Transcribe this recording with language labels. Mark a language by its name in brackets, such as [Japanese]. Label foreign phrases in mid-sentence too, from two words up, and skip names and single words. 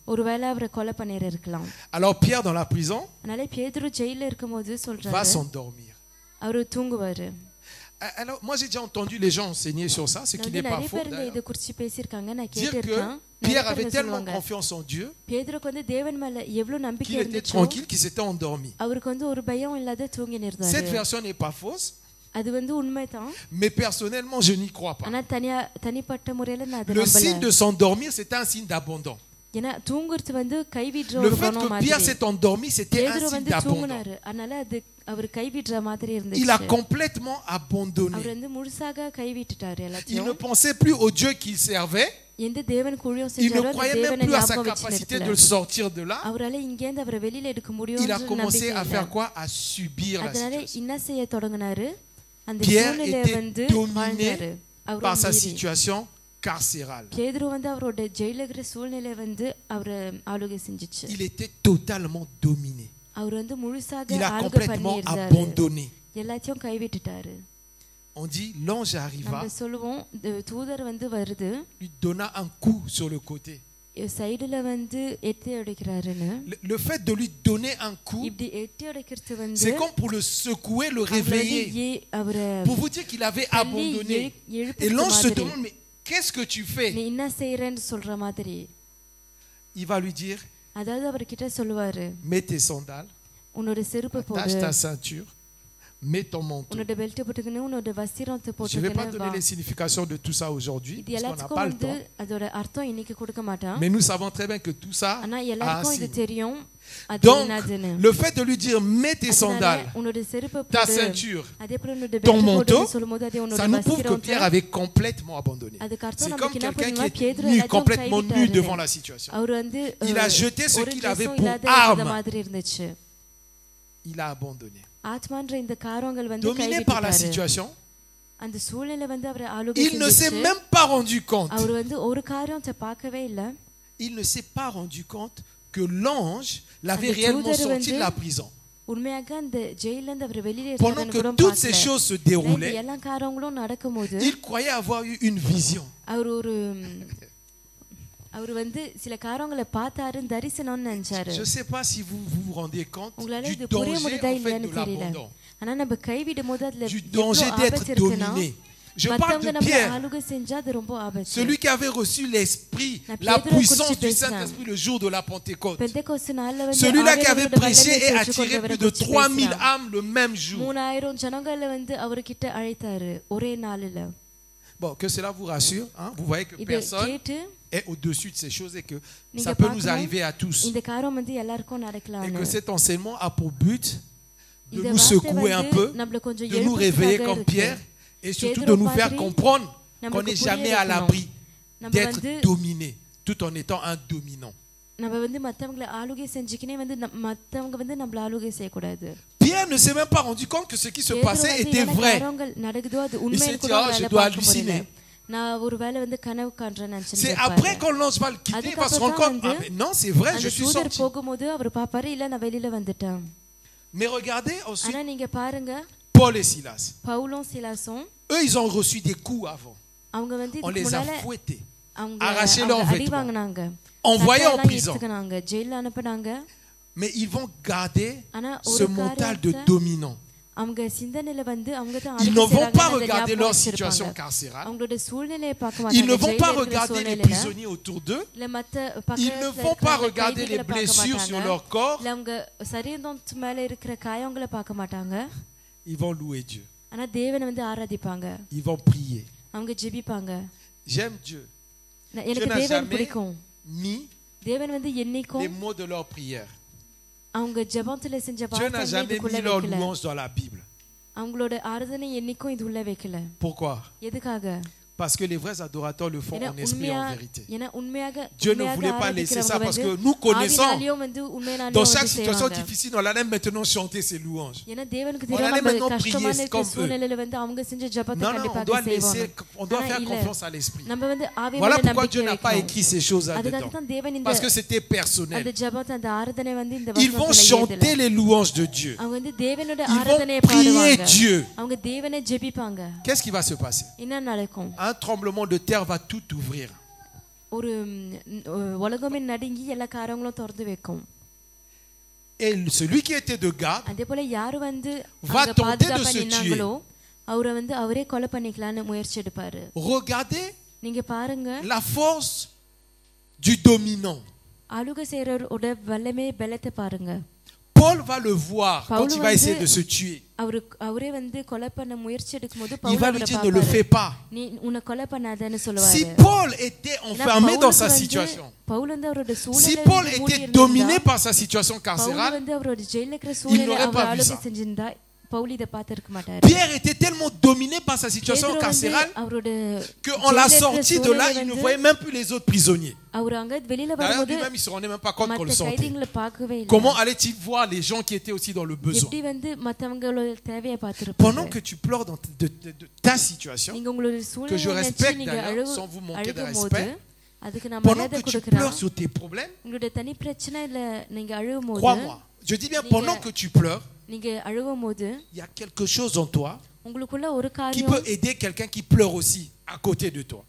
[French] Alors Pierre dans la prison va s'endormir. Alors moi j'ai déjà entendu les gens enseigner sur ça, ce qui n'est pas faux d'ailleurs. Dire que Pierre avait tellement confiance en Dieu [Tamil] பேதுருக்கு வந்து தேவன் மேல எவ்வளவு நம்பிக்கை [French] qu'il était [Tamil] இருந்துச்சோ [French] tranquille, qu'il s'était endormi. [Tamil] அவருக்கு வந்து ஒரு பயம் இல்லாத தூங்கி [French] Cette [Tamil] இருந்தாரு. [French] version n'est pas fausse, [Tamil] அது வந்து உண்மைதான். [French] mais personnellement, je n'y crois pas. [Tamil] ஆனா தனிப்பட்ட முறையில நான் அதை [French] Le signe [Tamil] நம்பல. [French] de s'endormir, c'était un signe d'abandon. [Tamil] ஏன்னா தூங்குறது வந்து கைவிடுற [French] Le [Tamil] ஒரு [French] fait [Tamil] குணம் [French] que [Tamil] மாதிரி. [French] Pierre s'est endormi, c'était un [Tamil] பேதுரு [French] signe [Tamil] வந்து [French] d'abandon. [Tamil] தூங்குனாரு. அதனால அது அவர் கைவிடுற மாதிரி [French] Il a [Tamil] இருந்துச்சு. [French] complètement [Tamil] அவர் [French] abandonné. [Tamil] வந்து முழுசாக கைவிட்டுட்டாரு [French] Il ne [Tamil] எல்லாத்தையும். [French] pensait plus au Dieu qu'il servait. [Tamil] எந்த தேவன் கூழியம் [French] Il ne [Tamil] செஞ்சாரோ அந்த [French] croyait même [Tamil] தேவனை [French] plus à sa [Tamil] ஞாபகம் வச்சு [French] capacité de [Tamil] நிறுத்தல. [French] le sortir de là. [Tamil] அவரால இங்க இருந்து அவரை வெளியில எடுக்க முடியும் [French] Il a commencé à faire [Tamil] நம்பிக்கை [French] quoi? À subir la [Tamil] அதனால [French] situation. [Tamil] என்ன செய்ய தொடங்கினாரு? அந்த [French] Pierre [Tamil] சூழ்நிலையை [French] était [Tamil] வந்து [French] dominé [Tamil] வாழ்ந்தாரு. [French] par sa [Tamil] அவர் [French] situation carcérale. [Tamil] பேதுரு வந்து அவரோட ஜெயில இருக்கிற சூழ்நிலை வந்து அவரை ஆளுகை செஞ்சுச்சு. [French] Il était totalement dominé. [Tamil] அவர் வந்து முழுசாக [French] Il a [Tamil] ஆளுகை [French] complètement [Tamil] பண்ணியிருந்தாரு. [French] abandonné. [Tamil] எல்லாத்தையும் கைவிட்டுட்டாரு. [French] On dit l'ange arriva, [Tamil] நம்ம சொல்லுவோம் தூதர் வந்து வருது [French] lui donna un coup sur le côté. [Tamil] சைடுல வந்து எட்டி அடிக்கிறாருன்னு. [French] Le fait de lui donner un coup, [Tamil] இப்படி எட்டி அடிக்கிறது வந்து [French] c'est comme pour le secouer, le réveiller, [Tamil] அவரை [French] pour vous dire qu'il avait abandonné. Et l'ange se demande, mais qu'est-ce que tu fais? [Tamil] நீ என்ன செய்யறன்னு சொல்ற மாதிரி. [French] Il va lui dire, [Tamil] அதாவது அவர்கிட்ட சொல்லுவாரு, [French] mets tes sandales, [Tamil] உன்னோட செருப்பு [French] attache [Tamil] போடு, [French] ta ceinture, mets ton manteau. [Tamil] உன்னோட பெல்ட் போட்டுக்கணும், உன்னோட வஸ்திரத்தை [French] Je ne vais pas [Tamil] போட்டுக்கணும். [French] donner les significations de tout ça aujourd'hui, [Tamil] இது [French] parce qu'on n'a [Tamil] எல்லாத்துக்கும் [French] pas le [Tamil] வந்து [French] temps. [Tamil] அதோட அர்த்தம் இன்னைக்கு கொடுக்க மாட்டான். [French] Mais nous savons très bien que tout ça [Tamil] ஆனா [French] a un [Tamil] எல்லாருக்கும் இது [French] signe. [Tamil] தெரியும் அது [French] Donc, [Tamil] என்னதுன்னு. [French] le fait de lui dire, mets tes [Tamil] அதனால [French] sandales, [Tamil] உன்னோட செருப்பு [French] ta [Tamil] போடு, [French] ceinture, [Tamil] அதே போல உன்னோட [French] ton [Tamil] பெல்ட் [French] manteau, [Tamil] போடுன்னு சொல்லும்போது அதே உன்னோட [French] ça nous prouve que [Tamil] வஸ்திரத்தை [French] Pierre avait complètement abandonné. [Tamil] அதுக்கு அர்த்தம் [French] C'est comme [Tamil] நமக்கு என்ன [French] quelqu'un [Tamil] பண்ணுமா [French] qui [Tamil] பேதுரு [French] est nu, [Tamil] எல்லாத்தையும் [French] complètement nu [Tamil] கைவிட்டாரு. [French] devant la situation. [Tamil] அவர் வந்து [French] Il a jeté ce [Tamil] ஒரு [French] qu'il avait [Tamil] dress-உம் [French] pour [Tamil] இல்லாத [French] arme. [Tamil] இருந்த மாதிரி இருந்துச்சு. [French] Il a abandonné. [Tamil] ஆத்மான்ற இந்த காரியங்கள் வந்து [French] Dominé par la [Tamil] கைவிட்டாரு. [French] situation, [Tamil] அந்த சூழ்நிலை வந்து அவரை ஆளுகை [French] il ne s'est [Tamil] செஞ்சுச்சு. [French] même pas rendu compte. [Tamil] அவர் வந்து ஒரு காரியத்தை பார்க்கவே இல்ல. [French] Il ne s'est pas rendu compte que l'ange l'avait [Tamil] அந்த [French] réellement [Tamil] தூதர் [French] sorti [Tamil] வந்து [French] de la prison. [Tamil] உண்மையாக அந்த ஜெயில இருந்து அவர் வெளியில [French] Pendant [Tamil] எடுத்தாருன்னு [French] que [Tamil] கூட [French] toutes ces [Tamil] பார்க்கல. [French] choses se [Tamil] இந்த [French] déroulaient, [Tamil] எல்லா காரியங்களும் நடக்கும்போது [French] il croyait avoir eu une vision. [Tamil] அவர் வந்து சில காரியங்களை பார்த்தாரு, தரிசனம்னு நினைச்சாரு. [French] Je ne sais pas si vous vous rendez compte [Tamil] உங்களால [French] du [Tamil] இது புரிய [French] danger [Tamil] முடியுதா [French] en fait [Tamil] இல்லையான்னு [French] de [Tamil] தெரியல. [French] l'abandon, [Tamil] ஆனா நம்ம கைவிடும் போது அதுல [French] du [Tamil] எவ்வளவு [French] danger d'être [Tamil] ஆபத்து இருக்குன்னா, [French] dominé. Je parle [Tamil] மத்தவங்க [French] de [Tamil] நம்ம [French] Pierre, [Tamil] ஆளுகை செஞ்சா அது ரொம்ப ஆபத்து. [French] celui qui avait reçu l'esprit, Na la Pietro puissance [Tamil] குறிச்சு [French] du [Tamil] பேசினான். [French] Saint-Esprit le jour de la Pentecôte. [Tamil] பெந்தெகோஸ்து நாள்ல வந்து [French] Celui-là qui avait [Tamil] ஆவியானவரோட [French] prêché [Tamil] வல்லமை [French] et [Tamil] பெற்றுக்கொண்டவரை [French] attiré plus de [Tamil] குறிச்சு [French] 3000 [Tamil] பேசினான். [French] âmes le même jour. [Tamil] 3000 ஜனங்களை வந்து அவர்கிட்ட அழைத்தாரு ஒரே நாளில. [French] Bon, que cela vous rassure, hein? Vous voyez que [Tamil] இத [French] personne [Tamil] கேட்டு [French] est au-dessus de ces choses et que [Tamil] நீங்க [French] ça peut nous [Tamil] பார்க்கணும், [French] arriver à tous. [Tamil] இந்த காரியம் வந்து எல்லாருக்கும் [French] Et [Tamil] நடக்கலாம்னு. [French] que cet enseignement a pour but de [Tamil] இந்த [French] nous [Tamil] வார்த்தை [French] secouer un [Tamil] வந்து [French] peu, [Tamil] நம்மள கொஞ்சம் [French] de nous réveiller [Tamil] எழுப்புறதுக்காக [French] comme [Tamil] இருக்கு. [French] Pierre et surtout Pedro de nous faire [Tamil] மாதிரி [French] comprendre qu'on [Tamil] நம்மளுக்கு [French] n'est [Tamil] புரிய [French] jamais à [Tamil] வைக்கணும். [French] l'abri [Tamil] நம்ம [French] d'être [Tamil] வந்து [French] dominé tout en étant un dominant. [Tamil] நம்ம வந்து மத்தவங்களை ஆளுகை செஞ்சுக்கினே வந்து மத்தவங்க வந்து நம்மள ஆளுகை செய்யக்கூடாது. [French] Pierre ne s'est même pas rendu compte que ce qui se [Tamil] பேதுரு [French] passait [Tamil] வந்து [French] était [Tamil] என்ன [French] vrai. [Tamil] காரியங்கள் நடக்குதோ அது [French] s'est [Tamil] உண்மைன்னு [French] dit, [Tamil] கூட [French] ah, [Tamil] அவரால [French] je dois [Tamil] பார்க்க முடியல. [French] halluciner. [Tamil] நான் ஒரு வேளை வந்து கனவு காண்றேன்னு [French] C'est [Tamil] நினைச்சிருப்பாரு. [French] après quand l'ange va le quitter, il va se rendre compte, ah, mais non, c'est vrai, je [Tamil] அந்த [French] suis [Tamil] தூதர் [French] sorti. [Tamil] போகும்போது அவர் பாப்பாரு, இல்ல நான் வெளியில வந்துட்டேன். [French] Mais regardez ensuite [Tamil] ஆனா நீங்க பாருங்க, [French] Paul et Silas. [Tamil] பவுலும் சிலாசும் [French] Eux, ils ont reçu des coups avant. [Tamil] அவங்க வந்து [French] On [Tamil] இதுக்கு [French] les a [Tamil] முன்னால [French] fouettés, [Tamil] அவங்க [French] arraché leurs [Tamil] அடி [French] vêtements, [Tamil] வாங்குனாங்க, [French] envoyés en [Tamil] சட்டையெல்லாம் [French] prison. [Tamil] எடுத்துக்கினாங்க, ஜெயில அனுப்புனாங்க. [French] Mais ils vont garder [Tamil] ஆனா [French] ce [Tamil] ஒரு [French] mental de [Tamil] காரியத்தை [French] dominant. [Tamil] அவங்க சிந்தனையில வந்து அவங்க தான் [French] Ils [Tamil] ஆளுகை [French] ne vont [Tamil] செய்றாங்கன்னு [French] pas [Tamil] அந்த [French] regarder [Tamil] ஞாபகம் [French] leur [Tamil] வச்சிருப்பாங்க. [French] situation carcérale. [Tamil] அவங்களோட சூழ்நிலையை பார்க்க [French] Ils [Tamil] மாட்டாங்க. [French] ne vont [Tamil] ஜெயில்ல [French] pas [Tamil] இருக்கிற [French] regarder les [Tamil] சூழ்நிலையில [French] prisonniers autour d'eux. [Tamil] இல்ல மத்த [French] Ils [Tamil] பக்கத்துல [French] ne vont pas [Tamil] இருக்கிற [French] regarder les [Tamil] கைதிகளை பார்க்க [French] blessures sur [Tamil] மாட்டாங்க. [French] leur corps. [Tamil] இல்ல அவங்க சரீரத்து மேல இருக்கிற காயங்களை பார்க்க மாட்டாங்க. [French] Ils vont louer Dieu. [Tamil] ஆனா தேவனை வந்து ஆராதிப்பாங்க, [French] Ils vont prier. [Tamil] அவங்க ஜெபிப்பாங்க. [French] J'aime Dieu. Dieu [Tamil] எனக்கு [French] n'a [Tamil] தேவன் [French] jamais [Tamil] பிடிக்கும். [French] mis [Tamil] தேவன் வந்து [French] les [Tamil] என்னைக்கும் [French] mots de leur prière. [Tamil] அவங்க ஜெபத்துல செஞ்ச [French] Dieu n'a [Tamil] வார்த்தைகளை [French] jamais [Tamil] இதுக்குள்ள [French] mis leur [Tamil] வைக்கல. [French] louange dans la Bible. [Tamil] அவங்களோட ஆராதனை என்னைக்கும் இது உள்ள வைக்கல. [French] Pourquoi? [Tamil] எதுக்காக? [French] Parce que les vrais adorateurs le font [Tamil] ஏன்னா [French] en esprit et en vérité. [Tamil] ஏன்னா உண்மையாக [French] Dieu ne voulait pas laisser ça parce que nous connaissons dans chaque situation difficile, on allait maintenant chanter ses louanges. [Tamil] ஏன்னா தேவனுக்கு [French] On allait [Tamil] தெரியாம [French] maintenant [Tamil] கஷ்டமான [French] prier comme eux. [Tamil] சூழ்நிலையில வந்து அவங்க செஞ்ச ஜெபத்தை [French] Non, non, on [Tamil] கண்டிப்பாக [French] doit [Tamil] செய்வாங்க. [French] laisser, on doit [Tamil] ஆனா [French] faire [Tamil] இல்ல. [French] confiance à l'esprit. [Tamil] நம்ம வந்து ஆவி [French] Voilà [Tamil] மேல [French] pourquoi Dieu [Tamil] நம்பிக்கை [French] n'a pas [Tamil] வைக்கணும். [French] écrit ces choses [Tamil] அதுக்காக [French] là-dedans. [Tamil] தான் தேவன் இந்த [French] Parce que c'était personnel. [Tamil] அந்த ஜெபத்தை அந்த ஆராதனை வந்து இந்த [French] Ils vont [Tamil] வசனத்துல [French] chanter [Tamil] எழுதல. [French] les louanges de Dieu. [Tamil] அவங்க வந்து தேவனோட [French] Ils vont [Tamil] ஆராதனையை [French] prier [Tamil] பாடுவாங்க. [French] Dieu. [Tamil] அவங்க தேவனை ஜெபிப்பாங்க. [French] Qu'est-ce qui va se passer? [Tamil] என்ன நடக்கும்? [French] Un tremblement de terre va tout ouvrir. [Tamil] ஒரு உலகமே நடுங்கி எல்லா காரியங்களும் திறந்து வைக்கும். [French] Et celui qui était de garde [Tamil] அதே போல யாரு வந்து [French] va [Tamil] அங்க [French] tenter de [Tamil] பாதுகாப்பா [French] se [Tamil] நின்னாங்களோ அவரை வந்து அவரே கொலை பண்ணிக்கலாம்னு முயற்சி எடுப்பாரு. [French] Regardez [Tamil] நீங்க பாருங்க, [French] la force du dominant. [Tamil] ஆளுகை செய்யறவரோட வல்லமே பலத்தை பாருங்க. [French] Paul va le voir quand il va essayer de se tuer. [Tamil] அவரே வந்து கொலை பண்ண முயற்சி எடுக்கும்போது [French] Il va lui dire ne le fais pas. [Tamil] நீ உன்னை கொலை பண்ணாதன்னு சொல்லுவாரு. [French] Si Paul était enfermé dans sa situation, [Tamil] பவுல் வந்து அவரோட [French] si [Tamil] சூழ்நிலையில [French] Paul était dominé par sa situation carcérale, [Tamil] வந்து அவரோட ஜெயில்ல இருக்கிற சூழ்நிலையில [French] n'aurait pas [Tamil] அவர் [French] vu [Tamil] ஆளுகை [French] ça. [Tamil] செஞ்சிருந்தா பவுல் இத பார்த்திருக்க மாட்டாரு. [French] Pierre était tellement dominé par sa situation carcérale qu'en la sortie de là, il ne voyait même plus les autres prisonniers. D'ailleurs, lui-même, il ne se rendait même pas compte qu'on le sentait. Comment allait-il voir les gens qui étaient aussi dans le besoin? Pendant que tu pleures dans de ta situation, que je respecte d'ailleurs, sans vous manquer de respect, pendant que tu pleures sur tes problèmes, crois-moi, je dis bien pendant que tu pleures, il y a quelque chose en toi qui peut aider quelqu'un qui pleure aussi à côté de toi.